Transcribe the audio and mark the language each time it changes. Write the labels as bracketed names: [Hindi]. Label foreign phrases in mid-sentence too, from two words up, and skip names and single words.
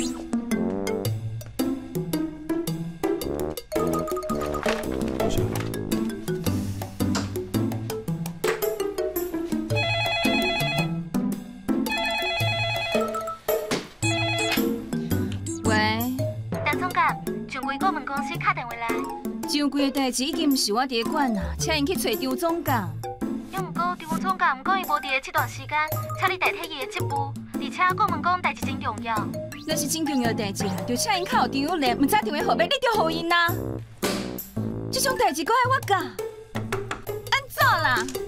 [Min Nan Chinese] 多谢。喂，陈总监，上柜顾问公司打电话来。上柜的代志已经毋是我伫管啦，请因去找张总监。要毋过张总监讲伊无伫的这段时间，请你代替伊的职务，而且顾问讲代志真重要。若是真重要的代志，就请因靠张友莲，毋打电话号码，你就予因啦。这种代志搁爱我教，安怎啦？